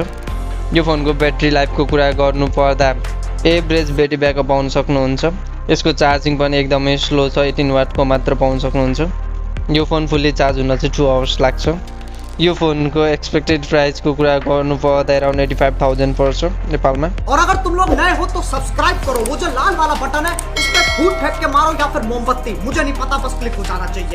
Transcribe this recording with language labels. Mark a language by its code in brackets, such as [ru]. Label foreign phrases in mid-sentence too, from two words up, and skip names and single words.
[ne] यो फोनको ब्याट्री लाइफको कुरा गर्नुपर्दा [en] average battery backup [ne] पाउन सक्नुहुन्छ। यसको चार्जिङ पनि एकदमै स्लो छ, 18 वाटको मात्र पाउन सक्नुहुन्छ। यो फोन [en] fully charge [ne] हुन चाहिँ 2 आवर्स लाग्छ। यो फोनको एक्सपेक्टेड प्राइसको कुरा गर्नुपर्दा अराउन्ड 85,000 पर्छ नेपालमा। [hi] और अगर तुम लोग नए हो तो सब्सक्राइब करो, वो जो लाल वाला बटन है उस पर फूट फेंक के मारो या फिर मोमबत्ती, मुझे नहीं पता, बस क्लिक हो जाना चाहिए।